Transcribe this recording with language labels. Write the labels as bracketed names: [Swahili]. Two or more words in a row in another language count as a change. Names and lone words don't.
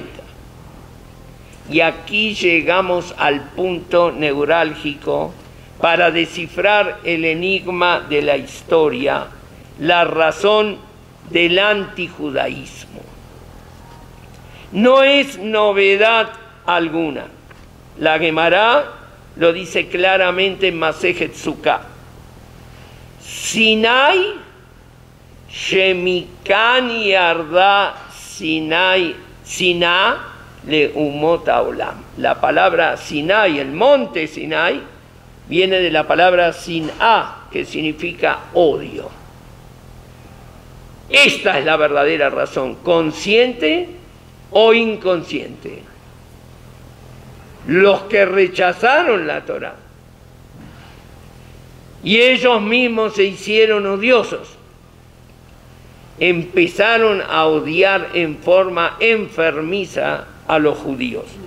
[Spanish] Y aquí llegamos al punto neurálgico para descifrar el enigma de la historia, la razón del antijudaísmo. No es novedad alguna. La Gemara lo dice claramente en Masejet Sukkah. [Hebrew] סיני, שמשם ירדה סיני, שנאה לאומות העולם. [Spanish] La palabra Sinai, el monte Sinai, viene de la palabra Siná, que significa odio. Esta es la verdadera razón, consciente o inconsciente. Los que rechazaron la Torá y ellos mismos se hicieron odiosos, empezaron a odiar en forma enfermiza a los judíos.